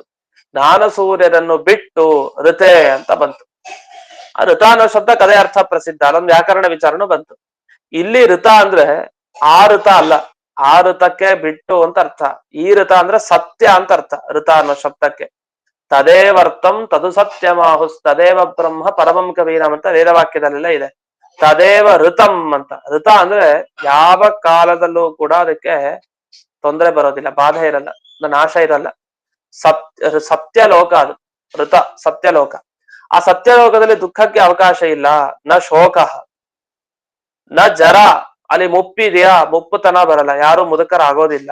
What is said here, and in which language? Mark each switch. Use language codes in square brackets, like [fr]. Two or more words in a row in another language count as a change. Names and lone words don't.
[kn] ಜ್ಞಾನ ಸೂರ್ಯರನ್ನು ಬಿಟ್ಟು ಋತೆ ಅಂತ ಬಂತು. ಆ ಋತ ಅನ್ನೋ ಶಬ್ದಕ್ಕೆ ಅದೇ ಅರ್ಥ ಪ್ರಸಿದ್ಧ, ಅಲ್ಲೊಂದು ವ್ಯಾಕರಣ ವಿಚಾರನೂ ಬಂತು. ಇಲ್ಲಿ ಋತ ಅಂದ್ರೆ ಆ ಋತ ಅಲ್ಲ, ಆ ಋತಕ್ಕೆ ಬಿಟ್ಟು ಅಂತ ಅರ್ಥ. ಈ ಋತ ಅಂದ್ರೆ ಸತ್ಯ ಅಂತ ಅರ್ಥ ಋತ ಅನ್ನೋ ಶಬ್ದಕ್ಕೆ. [sa] ತದೇವರ್ತಂ ತದು ಸತ್ಯಮಾಹುಸ್ ತದೇವ ಬ್ರಹ್ಮ ಪರಮಂ ಕವೀನಂ [kn] ಅಂತ ವೇದವಾಕ್ಯದಲ್ಲೆಲ್ಲ ಇದೆ. [sa] ತದೇವ ಋತಂ ಅಂತ. [kn] ಋತ ಅಂದ್ರೆ ಯಾವ ಕಾಲದಲ್ಲೂ ಕೂಡ ಅದಕ್ಕೆ ತೊಂದರೆ ಬರೋದಿಲ್ಲ, ಬಾಧೆ ಇರಲ್ಲ, ನಾಶ ಇರಲ್ಲ. ಸತ್ಯಲೋಕ ಅದು ಋತ, ಸತ್ಯಲೋಕ. ಆ ಸತ್ಯಲೋಕದಲ್ಲಿ ದುಃಖಕ್ಕೆ ಅವಕಾಶ ಇಲ್ಲ. [sa] ನ ಶೋಕ ನ ಜರ, [kn] ಅಲ್ಲಿ ಮುಪ್ಪಿದೆಯಾ, ಮುಪ್ಪುತನ ಬರಲ್ಲ, ಯಾರು ಮುದುಕರಾಗೋದಿಲ್ಲ.